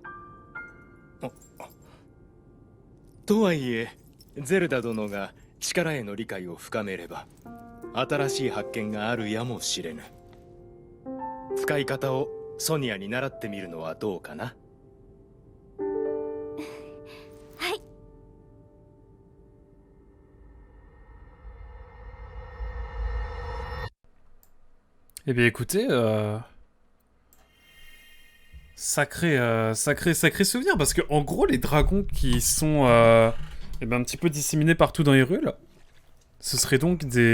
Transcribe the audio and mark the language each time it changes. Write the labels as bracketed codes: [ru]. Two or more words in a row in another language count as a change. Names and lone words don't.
[ja] とはいえゼルダ殿が力への理解を深めれば新しい発見があるやもしれぬ。使い方をソニアに習ってみるのはどうかな。はい。 [fr] Eh bien écoutez, sacré souvenir, parce que en gros les dragons qui sont eh ben, un petit peu disséminés partout dans Hyrule, ce seraient donc